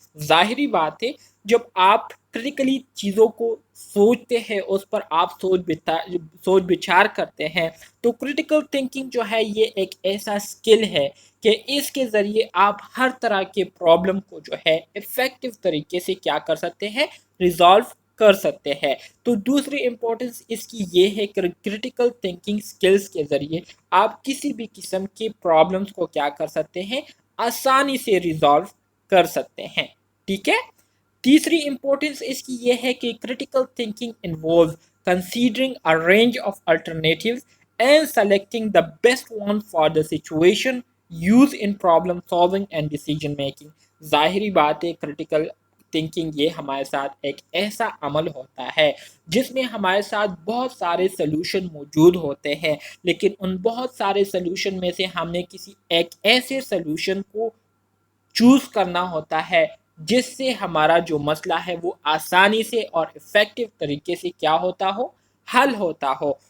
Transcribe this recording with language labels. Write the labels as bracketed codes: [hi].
[ur] ظاہری بات ہے جب آپ کرٹیکلی چیزوں کو سوچتے ہیں, اس پر آپ سوچ بچار کرتے ہیں, تو کرٹیکل تھنکنگ جو ہے یہ ایک ایسا سکل ہے کہ اس کے ذریعے آپ ہر طرح کے پرابلم کو جو ہے افیکٹو طریقے سے کیا کر سکتے ہیں, ریزالو کر سکتے ہیں. تو دوسری امپورٹنس اس کی یہ ہے کہ کرٹیکل تھنکنگ سکلز کے ذریعے آپ کسی بھی قسم کے پرابلمس کو کیا کر سکتے ہیں, آسانی سے ریزالو کر سکتے ہیں. ٹھیک ہے. تیسری امپورٹنس اس کی یہ ہے کہ [en] Critical thinking involves considering a range of alternatives and selecting the best one for the situation used in problem solving and decision making. [ur] ظاہری بات ہے کرٹیکل تھنکنگ یہ ہمارے ساتھ ایک ایسا عمل ہوتا ہے جس میں ہمارے ساتھ بہت سارے سلوشن موجود ہوتے ہیں, لیکن ان بہت سارے سلوشن میں سے ہم نے کسی ایک ایسے سلوشن کو چوز کرنا ہوتا ہے جس سے ہمارا جو مسئلہ ہے وہ آسانی سے اور افیکٹو طریقے سے کیا ہوتا ہو, حل ہوتا ہو.